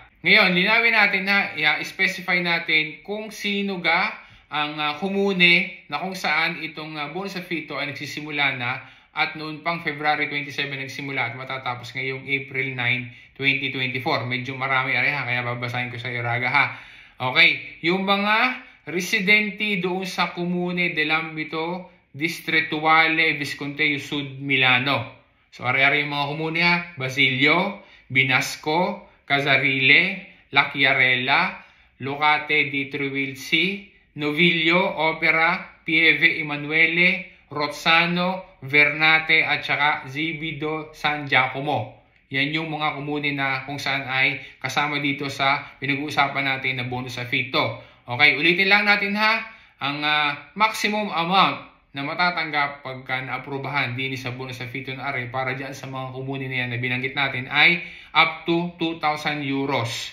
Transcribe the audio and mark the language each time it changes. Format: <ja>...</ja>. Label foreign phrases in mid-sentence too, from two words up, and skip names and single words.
<tl>Ngayon, linawin natin na i-specify natin kung sino ga ang komune na kung saan itong bonus sa Fito ay nagsisimula na at noon pang February 27 nagsimula at matatapos ngayong April 9, 2024. Medyo marami areha kaya babasahin ko sa iyo Raga ha. Okay, yung mga residente doon sa Comune dell'Ambito Distrettuale Visconteo Sud Milano. So are-are yung mga komune ha. Basilio, Binasco, Casarile, La Chiarella, Locate di Trujillo, Novillo, Opera, Pieve Emanuele, Rozzano, Vernate at saka Zibido San Giacomo. Yan yung mga komune na kung saan ay kasama dito sa pinag-uusapan natin na bonus sa Fito. Okay, ulitin lang natin ha. Ang</tl> <en>maximum amount</en> <tl>na matatanggap pagka naaprubahan din sa bonus sa Fito na are para dyan sa mga komune na yan na binanggit natin ay</tl> <en>up to</en> <tl>2,000 euros.</tl>